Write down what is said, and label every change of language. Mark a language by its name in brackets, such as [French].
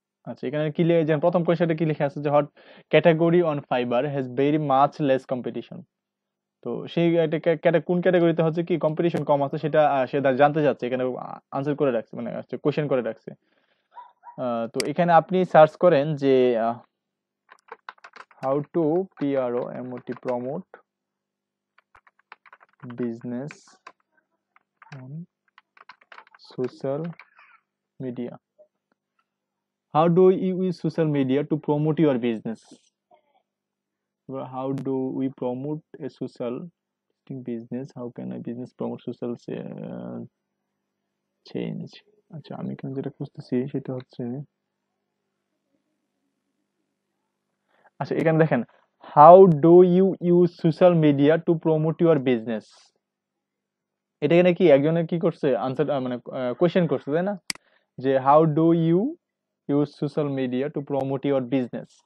[Bangla] আচ্ছা এখানে কি যে প্রথম কোয়েশ্চেনটা কি লেখা আছে যে [English] Hot category on Fiverr has very much less competition. [Bangla] তো সেই কোন ক্যাটাগরিতে হচ্ছে কি কম্পিটিশন কম আছে সেটা সে জানতে চাচ্ছে, এখানে আনসার করে রাখছে, মানে কোয়েশ্চেন করে রাখছে। তো এখানে আপনি সার্চ করেন যে [English] how to promote business on social media. How do you use social media to promote your business? How do we promote a social business? How can a business promote social change? [Bangla] আচ্ছা আমি এখানে যেটা খুঁজতেছি সেটা হচ্ছে, আচ্ছা এখানে দেখেন [English] how do you use social media to promote your business? [Bangla] এটা এখানে কি একজনের কি করছে আনসার, মানে কোয়েশ্চেন করছে তাই না, যে [English] How do you use social media to promote your business.